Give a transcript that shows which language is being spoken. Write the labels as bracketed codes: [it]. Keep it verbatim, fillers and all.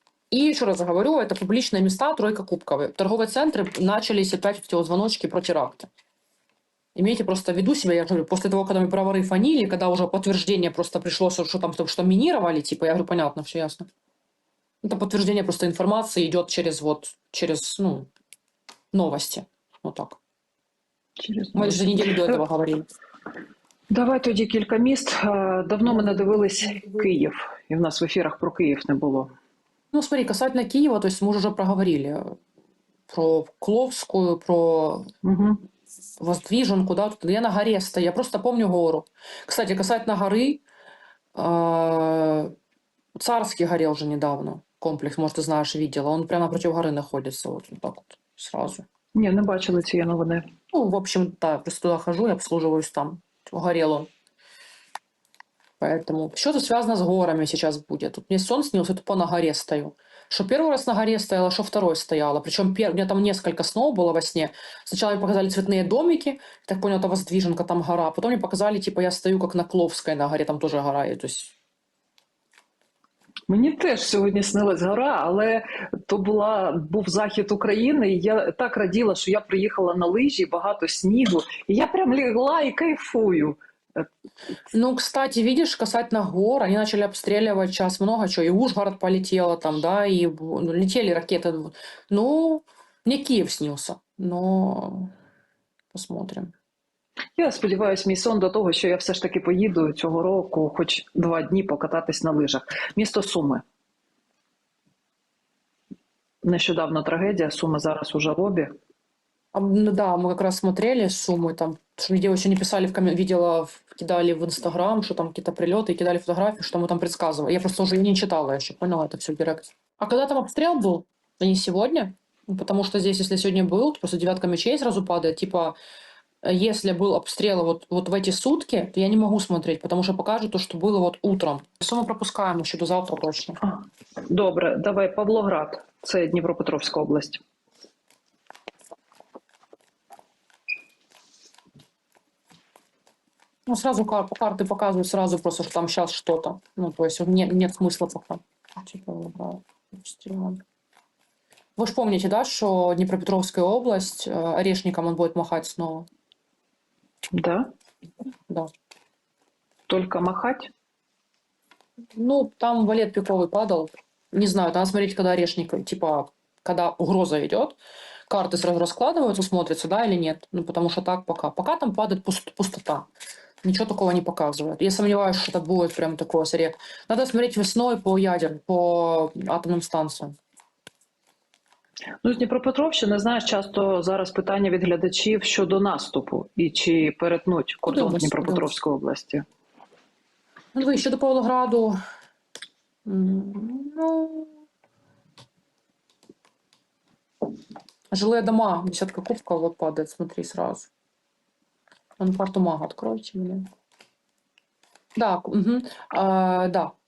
[ru] И еще раз говорю, это публичные места, тройка кубковые. Торговые центры начались опять эти вот звоночки про теракты. Имейте просто в виду себя, я говорю, после того, когда мы про воры фанили, когда уже подтверждение просто пришло, что там что минировали, типа, я говорю, понятно, все ясно. Это подтверждение просто информации идет через вот, через, ну, новости. Вот так. Через [uk] Ми вже неділю до цього говорили. Давай тоді кілька міст. Е, Давно ми не дивились Київ, і в нас в ефірах про Київ не було. [ru] Ну, смотри, касательно Киева, то есть мы уже проговорили про Кловскую, про Угу. Воздвиженку, да, тут я на горе стою, я просто помню гору. Кстати, касательно горы, э, Царский горел уже недавно, комплекс, может, ты знаешь, видела, он прямо напротив горы находится, вот, вот так вот, сразу. [uk] Ні, не бачили цієї новини. [ru] Ну, в общем, да, просто туда хожу и обслуживаюсь там, горел он. Поэтому что-то связано с горами сейчас будет. Тут мне сон снился, я тупо на горе стою. Что первый раз на горе стояла, что второй стояла. Причем пер... у меня там несколько снов было во сне. Сначала мне показали цветные домики, я так понял, это Воздвиженка, там гора. Потом мне показали, типа, я стою как на Кловской на горе, там тоже гора є. То есть... [uk] Мені теж сьогодні снилась гора, але то була був захід України. І я так раділа, що я приїхала на лижі, багато снігу, і я прям лягла і кайфую. [ru] Ну, кстати, видишь, касательно гор, они начали обстреливать сейчас много чего. И Ужгород полетело там, да, и ну, летели ракеты. Ну, мне Киев снился, но посмотрим. [uk] Я сподіваюся, мій сон до того, що я все ж таки поїду цього року, хоч два дні покататись на лижах. Місто Суми. Нещодавно трагедія, Суми зараз у жалобі. [ru] А, ну да, мы как раз смотрели суммы, там, что мне девочки не писали, в коммен- видела, в- кидали в Инстаграм, что там какие-то прилеты, кидали фотографии, что мы там предсказывали. Я просто уже не читала еще, поняла это все в директе. А когда там обстрел был? Да не сегодня. Ну, потому что здесь, если сегодня был, то просто девятка мечей сразу падает. Типа, э, если был обстрел вот, вот в эти сутки, то я не могу смотреть, потому что покажу то, что было вот утром. Все мы пропускаем еще до завтра точно. [uk] А, Добре, давай Павлоград, це Дніпропетровська область. [ru] Ну, сразу кар- карты показывают, сразу просто, что там сейчас что-то. Ну, то есть не- нет смысла пока. Типа, да, обстрел. Вы же помните, да, что Днепропетровская область, э, орешником он будет махать снова? Да? Да. [uk] Тільки махать? [ru] Ну, там валет пиковый падал. Не знаю, надо смотреть, когда орешник, типа, когда угроза идет, карты сразу раскладываются, смотрятся, да, или нет. Ну, потому что так пока. Пока там падает пус- пустота. Ничего такого не показывает. Я сомневаюсь, что это будет прям такое сред. Надо смотреть весной по ядер, по атомным станциям. [uk] Ну, з Дніпропетровщини, знаєш, часто зараз питання від глядачів щодо наступу і чи перетнуть кордон Подивимось, Дніпропетровської області. Ну, ви щодо Павлограду. [ru] м, Ну, жилые дома, десятка кубков вот падает, смотри сразу. Он карту мага, откройте мне. Да, к- мгм. А, да.